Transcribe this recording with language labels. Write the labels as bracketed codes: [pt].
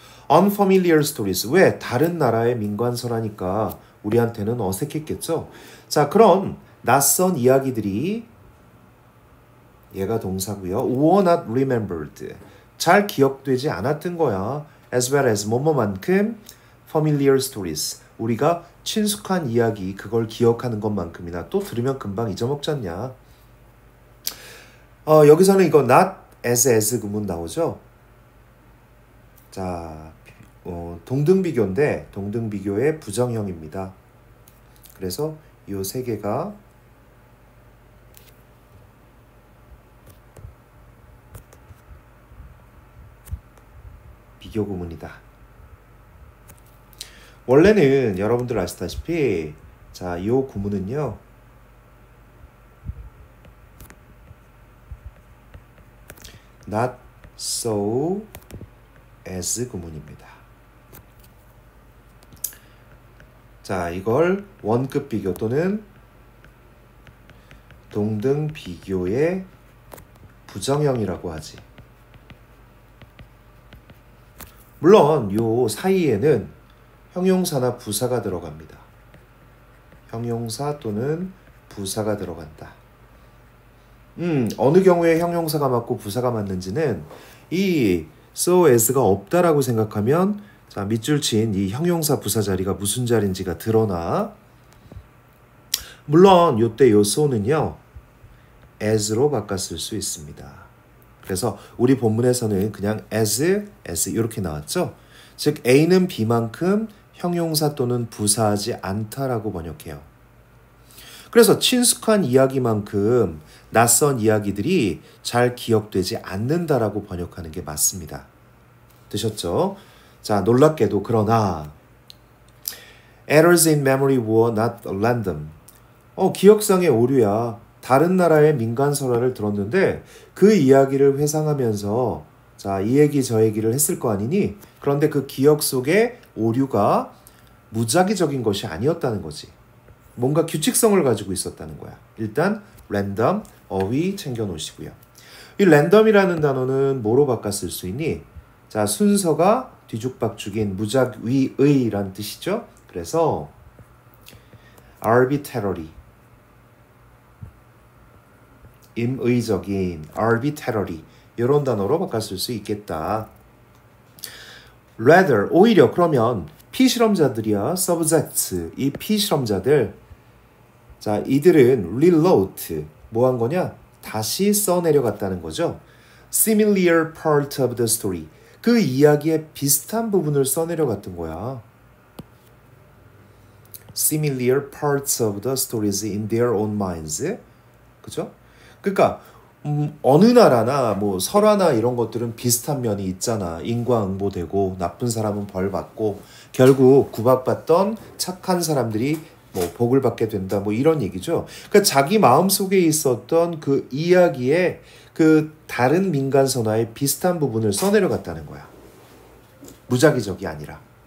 [en] Unfamiliar stories. [ko] 왜? 다른 나라의 민관설하니까 우리한테는 어색했겠죠? 자, 그런 낯선 이야기들이 얘가 동사고요. [en] were not remembered. [ko] 잘 기억되지 않았던 거야. [en] As well as [ko] 뭐뭐만큼 [en] familiar stories. [ko] 우리가 친숙한 이야기 그걸 기억하는 것만큼이나 또 들으면 금방 잊어먹지 않냐. 여기서는 이거 not as 구문 나오죠. 자, 동등비교인데 동등비교의 부정형입니다. 그래서 이 세 개가 비교 구문이다. 원래는 여러분들 아시다시피 자, 이 구문은요. not so as 구문입니다. 자, 이걸 원급 비교 또는 동등 비교의 부정형이라고 하지. 물론 요 사이에는 형용사나 부사가 들어갑니다. 형용사 또는 부사가 들어간다. 어느 경우에 형용사가 맞고 부사가 맞는지는 이 so as가 없다라고 생각하면 자, 밑줄 친 이 형용사 부사 자리가 무슨 자리인지가 드러나. 물론 요때 요 so는요. as로 바꿨을 수 있습니다. 그래서 우리 본문에서는 그냥 as 이렇게 나왔죠. 즉 A는 B만큼 형용사 또는 부사하지 않다라고 번역해요. 그래서 친숙한 이야기만큼 낯선 이야기들이 잘 기억되지 않는다라고 번역하는 게 맞습니다. 되셨죠? 자, 놀랍게도 그러나 [en] errors in memory were not random. [ko] 기억상의 오류야. 다른 나라의 민간설화를 들었는데 그 이야기를 회상하면서 자, 이 얘기 저 얘기를 했을 거 아니니? 그런데 그 기억 속에 오류가 무작위적인 것이 아니었다는 거지. 뭔가 규칙성을 가지고 있었다는 거야. 일단 랜덤, 어휘 챙겨 놓으시고요. 이 랜덤이라는 단어는 뭐로 바꿔 쓸 수 있니? 자, 순서가 뒤죽박죽인 무작위의란 뜻이죠. 그래서 arbitrary, 임의적인, arbitrary 이런 단어로 바꿔 쓸 수 있겠다. rather, 오히려 그러면 피실험자들이야, subjects, 이 피실험자들 자, 이들은 rewrote, 뭐 한 거냐? 다시 써내려갔다는 거죠. [en] similar part of the story, [ko] 그 이야기의 비슷한 부분을 써내려갔던 거야. [en] similar parts of the stories in their own minds. [ko] 그죠? 그러니까 어느 나라나 뭐 설화나 이런 것들은 비슷한 면이 있잖아. 인과응보되고 나쁜 사람은 벌 받고 결국 구박받던 착한 사람들이 뭐 복을 받게 된다. 뭐 이런 얘기죠. 그러니까 자기 마음속에 있었던 그 이야기의 그 다른 민간 선화의 비슷한 부분을 써내려갔다는 거야. 무작위적이 아니라.